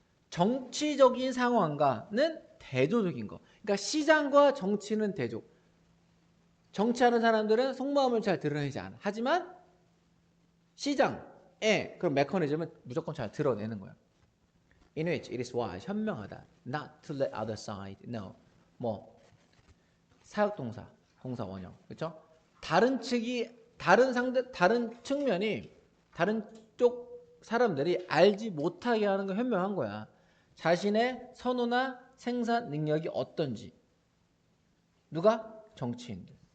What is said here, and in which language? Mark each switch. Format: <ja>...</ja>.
<ko>정치적인 상황과는 대조적인 거. 그러니까 시장과 정치는 대조. 정치하는 사람들은 속마음을 잘 드러내지 않아. 하지만 시장의 그런 메커니즘은 무조건 잘 드러내는 거야.</ko> <en>In which it is wise,</en> <ko>현명하다.</ko> <en>Not to let other side know.</en> <ko>뭐 사역동사, 동사 원형, 그렇죠? 다른 측이 다른 측면이 다른 쪽 사람들이 알지 못하게 하는 거 현명한 거야. 자신의 선호나 생산 능력이 어떤지. 누가? 정치인들.</ko>